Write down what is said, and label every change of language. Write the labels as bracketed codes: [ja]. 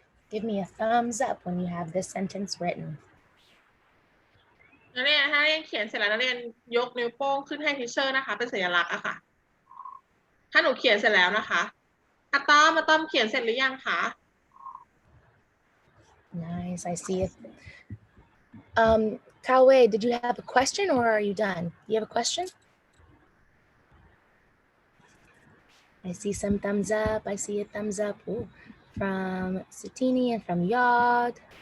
[en] Give me a thumbs up when you have this sentence written. [th] นักเรียนถ้านักเรียนเขียนเสร็จแล้วนักเรียนยกนิ้วโป้งขึ้นให้ทีเชอร์นะคะเป็นสัญลักษณ์อะค่ะถ้าหนูเขียนเสร็จแล้วนะคะอะตอมเขียนเสร็จหรือยังคะ [en] Nice, I see it. Kawe, did you have a question or are you done? You have a question? I see some thumbs up. I see a thumbs up. Ooh, from Satini and from Yod.